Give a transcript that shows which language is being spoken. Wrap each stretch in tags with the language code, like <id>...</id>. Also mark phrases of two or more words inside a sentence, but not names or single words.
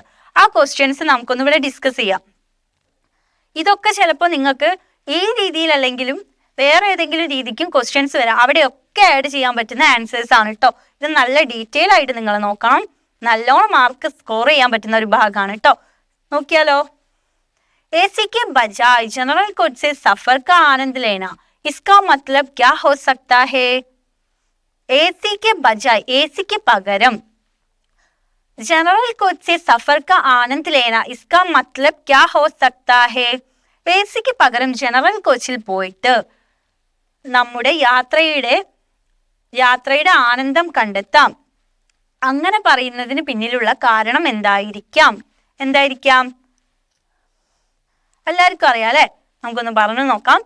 <ml>ആ ക്വസ്റ്റ്യൻസ് നമുക്കൊന്ന് ഇവിടെ ഡിസ്കസ് ചെയ്യാം. ഇതൊക്കെ ചിലപ്പോൾ നിങ്ങൾക്ക് ഈ രീതിയിൽ അല്ലെങ്കിലും വേറെ ഏതെങ്കിലും രീതിക്കും ക്വസ്റ്റ്യൻസ് വരാം. അവിടെയൊക്കെ ആഡ് ചെയ്യാൻ പറ്റുന്ന ആൻസേഴ്സ് ആണ് കേട്ടോ. ഇത് നല്ല ഡീറ്റെയിൽ ആയിട്ട് നിങ്ങൾ നോക്കണം. നല്ലോണം മാർക്ക് സ്കോർ ചെയ്യാൻ പറ്റുന്ന ഒരു ഭാഗമാണ് കേട്ടോ. നോക്കിയാലോ.</ml> <hi>एसी के बजाय जनरल कोच से सफर का आनंद लेना, इसका मतलब क्या हो सकता है? एसी के बजाय, एसी के पगरम जनरल कोच से सफर का आनंद लेना, इसका मतलब क्या हो सकता है?</hi> <ml>एसीക്ക് പകരം ജനറൽ കോച്ചിൽ പോയിട്ട് നമ്മുടെ യാത്രയുടെ ആനന്ദം കണ്ടെത്താം. അങ്ങനെ പറയുന്നതിന് പിന്നിലുള്ള കാരണം എന്തായിരിക്കാം? എല്ലാവർക്കും അറിയാം അല്ലെ? നമുക്കൊന്ന് പറഞ്ഞു നോക്കാം.</ml>